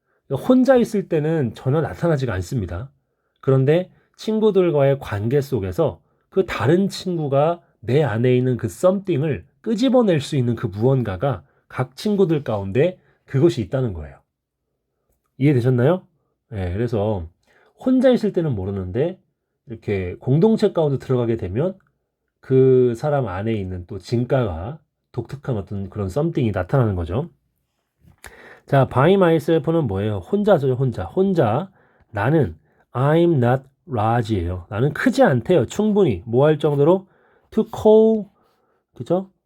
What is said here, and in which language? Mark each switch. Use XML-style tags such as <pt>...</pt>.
<ko>혼자 있을 때는 전혀 나타나지가 않습니다. 그런데 친구들과의 관계 속에서 그 다른 친구가 내 안에 있는 그 썸띵을 끄집어낼 수 있는 그 무언가가 각 친구들 가운데 그것이 있다는 거예요. 이해되셨나요? 네, 그래서 혼자 있을 때는 모르는데 이렇게 공동체 가운데 들어가게 되면 그 사람 안에 있는 또 진가가 독특한 어떤 그런 썸띵이 나타나는 거죠. 자,</ko> <en>by myself</en> <ko>는 뭐예요? 혼자죠, 혼자. 나는</ko> <en>I'm not large예요.</en> <ko>나는 크지 않대요. 충분히 뭐 할 정도로</ko> <en>to call</en> <ko>그죠?</ko>